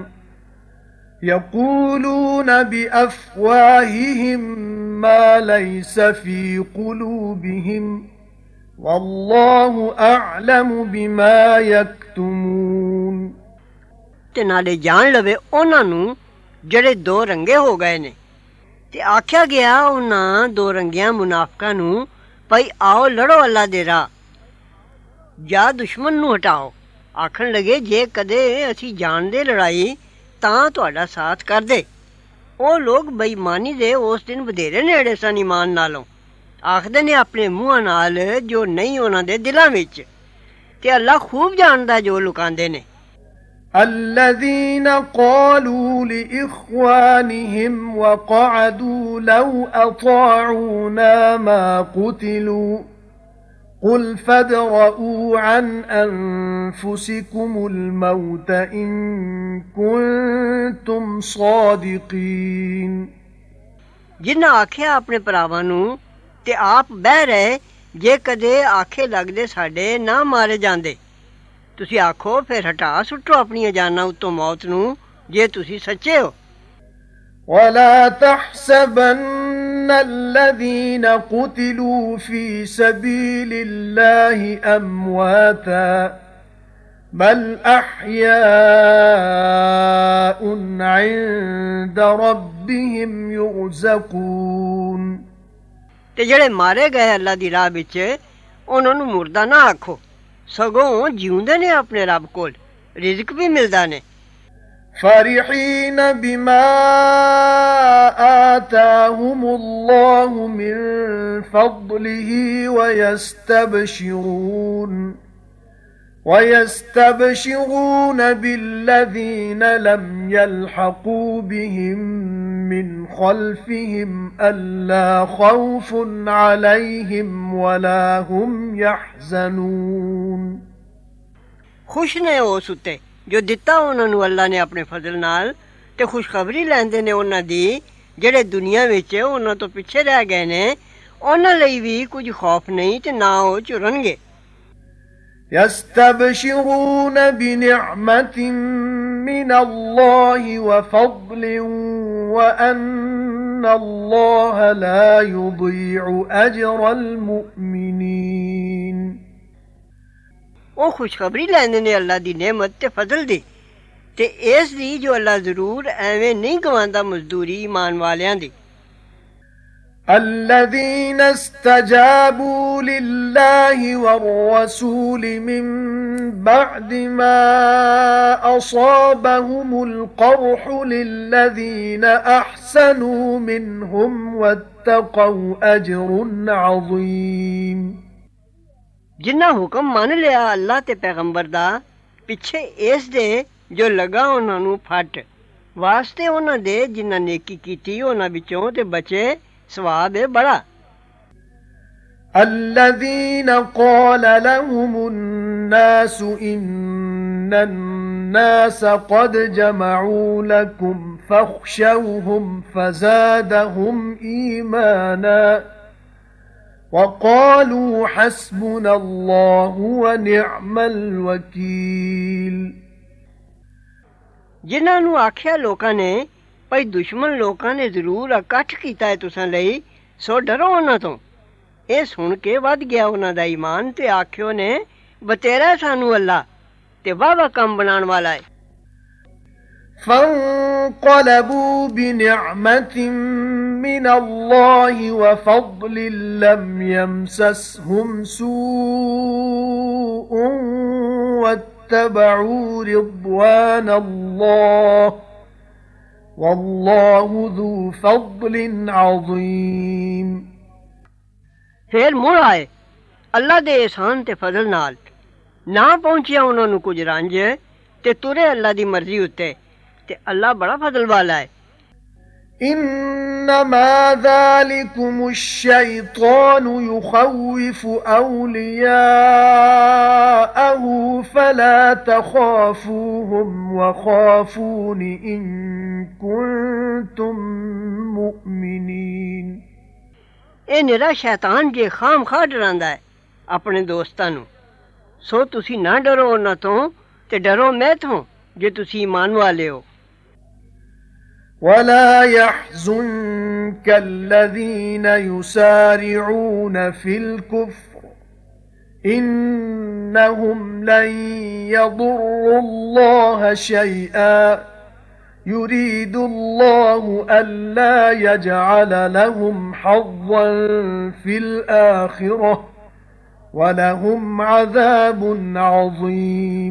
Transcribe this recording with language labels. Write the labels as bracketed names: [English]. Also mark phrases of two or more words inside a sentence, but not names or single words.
[Arabic] يَقُولُونَ بِأَفْوَاهِهِمْ مَا لَيْسَ فِي قُلُوبِهِمْ وَاللَّهُ أَعْلَمُ بِمَا يَكْتُمُونَ। [Punjabi] ਤੇ ਨਾਲੇ ਜਾਣ ਲਵੇ ਉਹਨਾਂ ਨੂੰ ਜਿਹੜੇ ਦੋ ਰੰਗੇ ਹੋ ਗਏ ਨੇ ਤੇ ਆਖਿਆ ਗਿਆ ਉਹਨਾਂ ਦੋ ਰੰਗਿਆਂ ਮੁਨਾਫਕਾਂ ਨੂੰ ਭਈ ਆਓ ਲੜੋ ਅੱਲਾ ਦੇ ਰਾਹ ਜਾਂ ਦੁਸ਼ਮਣ ਨੂੰ ਹਟਾਓ। ਆਖਣ ਲਗੇ ਜੇ ਕਦੇ ਅਸੀਂ ਜਾਣਦੇ ਲੜਾਈ ਤਾਂ ਤੁਹਾਡਾ ਸਾਥ ਕਰਦੇ। ਉਹ ਲੋਕ ਬੇਈਮਾਨੀ ਦੇ ਉਸ ਦਿਨ ਵਧੇਰੇ ਨੇੜੇ ਸਨ ਈਮਾਨ ਨਾਲੋਂ। ਆਖਦੇ ਨੇ ਆਪਣੇ ਮੂੰਹਾਂ ਨਾਲ ਜੋ ਨਹੀਂ ਉਹਨਾਂ ਦੇ ਦਿਲਾਂ ਵਿੱਚ ਤੇ ਅੱਲਾ ਖੂਬ ਜਾਣਦਾ ਜੋ ਲੁਕਾਉਂਦੇ ਨੇ। [Arabic] الذين قالوا لإخوانهم وقعدوا لو أطاعونا ما قتلوا قل فادرءوا عن أنفسكم الموت إن كنتم صادقين। [Punjabi] ਜਿਨ੍ਹਾਂ ਆਖਿਆ ਆਪਣੇ ਭਰਾਵਾਂ ਨੂੰ ਤੇ ਆਪ ਬਹਿ ਰਹੇ ਜੇ ਕਦੇ ਆਖੇ ਲੱਗਦੇ ਸਾਡੇ ਨਾ ਮਾਰੇ ਜਾਂਦੇ ਤੁਸੀਂ ਆਖੋ ਫਿਰ ਹਟਾ ਸੁੱਟੋ ਆਪਣੀਆਂ ਜਾਨਾਂ ਉੱਤੋਂ ਮੌਤ ਨੂੰ ਜੇ ਤੁਸੀਂ ਸੱਚੇ ਹੋ। [Arabic] ولا تحسبن الذين قتلوا في سبيل الله أمواتا بل أحياء عند ربهم يرزقون। [Punjabi] ਤੇ ਜਿਹੜੇ ਮਾਰੇ ਗਏ ਅੱਲਾ ਦੀ ਰਾਹ ਵਿੱਚ ਉਹਨਾਂ ਨੂੰ ਮੁਰਦਾ ਨਾ ਆਖੋ ਸਗੋਂ ਜਿਉਂਦੇ ਨੇ ਆਪਣੇ ਰੱਬ ਕੋਲ ਰਿਜ਼ਕ ਵੀ ਮਿਲਦਾ ਨੇ। [Arabic] فرحين بما آتاهم الله من فضله ويستبشرون بالذين لم يلحقوا بهم من خلفهم ألا خوف عليهم ولا هم يحزنون। [Punjabi] ਖੁਸ਼ ਨੇ ਉਸ ਉੱਤੇ ਜੋ ਦਿੱਤਾ ਉਹਨਾਂ ਨੂੰ ਅੱਲਾ ਨੇ ਆਪਣੇ ਫਜ਼ਲ ਨਾਲ ਤੇ ਖੁਸ਼ਖਬਰੀ ਲੈਂਦੇ ਨੇ ਉਹਨਾਂ ਦੀ ਜਿਹੜੇ ਦੁਨੀਆ ਵਿੱਚ ਉਹਨਾਂ ਤੋਂ ਪਿੱਛੇ ਰਹਿ ਗਏ ਨੇ ਉਹਨਾਂ ਲਈ ਵੀ ਕੁਝ ਖੌਫ ਨਹੀਂ ਤੇ ਨਾ ਉਹ ਝੁਰਨਗੇ। [Arabic] يستبشرون بنعمة من الله وفضل وأن الله لا يضيع أجر المؤمنين। [Punjabi] ਉਹ ਖੁਸ਼ਖਬਰੀ ਲੈਂਦੇ ਨੇ ਅੱਲਾ ਦੀ ਨਿਅਮਤ ਤੇ ਫਜ਼ਲ ਦੀ ਤੇ ਇਸ ਦੀ ਜੋ ਅੱਲਾ ਜ਼ਰੂਰ ਐਵੇਂ ਨਹੀਂ ਗਵਾਉਂਦਾ ਮਜ਼ਦੂਰੀ ਈਮਾਨ ਵਾਲਿਆਂ ਦੀ। [Arabic] الذين استجابوا لله والرسول من بعد ما أصابهم القرح للذين أحسنوا منهم واتقوا أجر عظيم [Punjabi] ਜਿਨ੍ਹਾਂ ਹੁਕਮ ਮੰਨ ਲਿਆ ਅੱਲਾ ਤੇ ਪੈਗੰਬਰ ਦਾ ਪਿੱਛੇ ਇਸ ਦੇ ਜੋ ਲੱਗਾ ਉਨ੍ਹਾਂ ਨੂੰ ਫੱਟ ਵਾਸਤੇ ਉਨ੍ਹਾਂ ਦੇ ਜਿਨ੍ਹਾਂ ਨੇਕੀ ਕੀਤੀ ਉਨ੍ਹਾਂ ਵਿੱਚੋਂ ਤੇ ਬਚੇ ਸਵਾਬ ਹੈ ਬੜਾ [Arabic] الذين قال لهم الناس إن الناس قد جمعوا لكم فاخشوهم فزادهم إيمانا وقالوا حسبنا الله ونعم الوكيل [Punjabi] ਜਿਨ੍ਹਾਂ ਨੂੰ ਆਖਿਆ ਲੋਕਾਂ ਨੇ ਭਾਈ ਦੁਸ਼ਮਣ ਲੋਕਾਂ ਨੇ ਜ਼ਰੂਰ ਇਕੱਠ ਕੀਤਾ ਹੈ ਤੁਸਾਂ ਲਈ ਸੋ ਡਰੋ ਉਨ੍ਹਾਂ ਤੋਂ ਇਹ ਸੁਣ ਕੇ ਵੱਧ ਗਿਆ ਉਹਨਾਂ ਦਾ ਈਮਾਨ ਤੇ ਆਖਿਓ ਨੇ ਬਤੇਰਾ ਸਾਨੂੰ ਅੱਲਾ ਤੇ ਵਾਵਾ ਕੰਮ ਬਣਾਉਣ ਵਾਲਾ ਹੈ [Arabic] فانقلبوا بنعمة من الله وفضل لم يمسسهم سوء واتبعوا رضوان الله والله ذو فضل عظيم [Punjabi] ਫਿਰ ਮੁੜ ਆਏ ਅੱਲਾ ਦੇ ਇਹਸਾਨ ਤੇ ਫਜ਼ਲ ਨਾਲ ਨਾ ਪਹੁੰਚਿਆ ਉਹਨਾਂ ਨੂੰ ਕੁਝ ਰੰਜ ਤੇ ਤੁਰੇ ਅੱਲਾ ਦੀ ਮਰਜ਼ੀ ਉੱਤੇ ਤੇ ਅੱਲਾ ਬੜਾ ਫਜ਼ਲ ਵਾਲਾ ਹੈ [Arabic] إنما ذلكم الشيطان يخوف أولياءه فلا تخافوهم وخافون إن كنتم مؤمنين [Punjabi] ਇਹ ਨਿਰਾ ਸ਼ੈਤਾਨ ਜੇ ਖਾਮ ਖਾ ਡਰਾਂਦਾ ਹੈ ਆਪਣੇ ਦੋਸਤਾਂ ਨੂੰ ਸੋ ਤੁਸੀਂ ਨਾ ਡਰੋ ਉਹਨਾਂ ਤੋਂ ਤੇ ਡਰੋ ਮੈਂ ਤੋਂ ਜੇ ਤੁਸੀਂ ਈਮਾਨ ਵਾਲੇ ਹੋ [Arabic] ولا يحزنك الذين يسارعون في الكفر إنهم لن يضروا الله شيئا يريد الله ألا يجعل لهم حظا في الآخرة ولهم عذاب عظيم